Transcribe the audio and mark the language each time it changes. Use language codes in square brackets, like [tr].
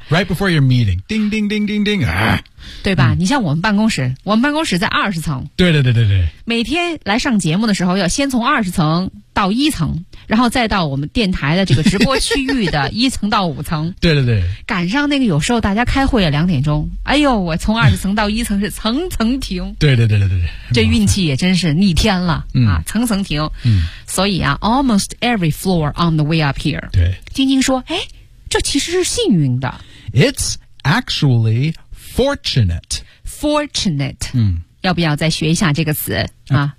[en] Right before your meeting, ding, ding, ding, ding, ding. [zh] 对吧？你像我们办公室，我们办公室在20层。对对对对对。每天来上节目的时候，要先从20层到1层。然后再到我们电台的这个直播区域的1层到5层。对对对。赶上那个有时候大家开会了2点钟。哎呦，我从20层到1层是层层停。对对对对对。这运气也真是逆天了、啊，层层停。 [en] 所以啊 almost every floor on the way up here. [zh] 对。晶晶说，哎，这其实是幸运的。 [en] It's actually fortunate. fortunate. [zh] 嗯，要不要再学一下这个词啊